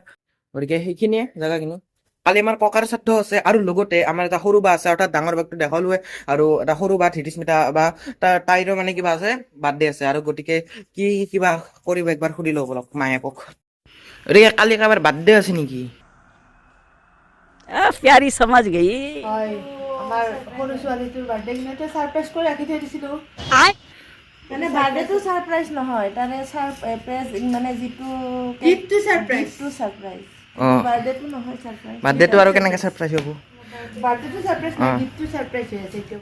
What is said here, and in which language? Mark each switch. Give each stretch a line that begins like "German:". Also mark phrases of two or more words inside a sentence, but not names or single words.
Assamese: গতিকে সেইখিনিয়ে জেগাখিনি। কালি আমাৰ ককাৰ শ্ৰাদ্ধ আছে, আৰু লগতে আমাৰ এটা সৰু বা আছে, অৰ্থাৎ ডাঙৰ বাকটো দেখালোৱে, আৰু এটা সৰু বা ধৃতিস্মিতা বা তাইৰো মানে কিবা আছে, বাৰ্থডে আছে। আৰু গতিকে কি কিবা কৰিব একবাৰ সুধি লওঁ অলপ মায়েকক। গতিকে কালি কাৰোবাৰ বাৰ্থডে আছে নেকি?
Hindi: प्यारी समझ गई।
Assamese: হয়, আমাৰ সৰু ছোৱালীটোৰ বাৰ্থডে দিনতে ছাৰপ্ৰাইজ কৰি ৰাখি থৈ দিছিলোঁ। মানে বাৰ্থডেটো ছাৰপ্ৰাইজ নহয়, তাৰে ছাৰপ্ৰাইজ মানে যিটো গিফ্টটো ছাৰপ্ৰাইজ। অঁ, বাৰ্থডেটো নহয় ছাৰপ্ৰাইজ। বাৰ্থডেটো আৰু কেনেকৈ ছাৰপ্ৰাইজ হ'ব? বাৰ্থডেটো ছাৰপ্ৰাইজ নহয়, গিফ্টটো ছাৰপ্ৰাইজ হৈ আছে এতিয়া।